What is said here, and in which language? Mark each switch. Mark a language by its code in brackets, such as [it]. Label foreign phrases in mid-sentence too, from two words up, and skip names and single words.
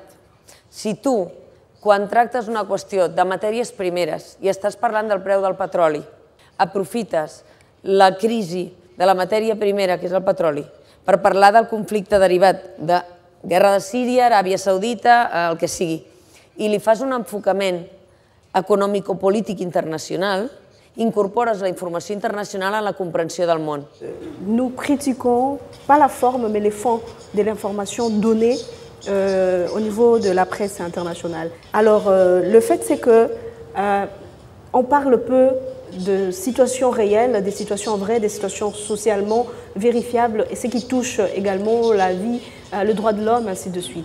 [ca] Si tu, quan tractes una qüestió de matèries primeres i estàs parlant del preu del petroli, aprofites la crisi de la matèria primera, que és el petroli, per parlar del conflicte derivat de guerra de Síria, Aràbia Saudita, el que sigui, i li fas un enfocament econòmico-polític internacional, incorpores la informació internacional a la comprensió del món. [fr] Nous critiquons pas la forme, mais les fonds de l'information donnée au niveau de la presse internationale. Alors, le fait, c'est que on parle peu de situations réelles, des situations vraies, des situations socialement vérifiables, et ce qui touche également la vie, le droit de l'homme, ainsi de suite.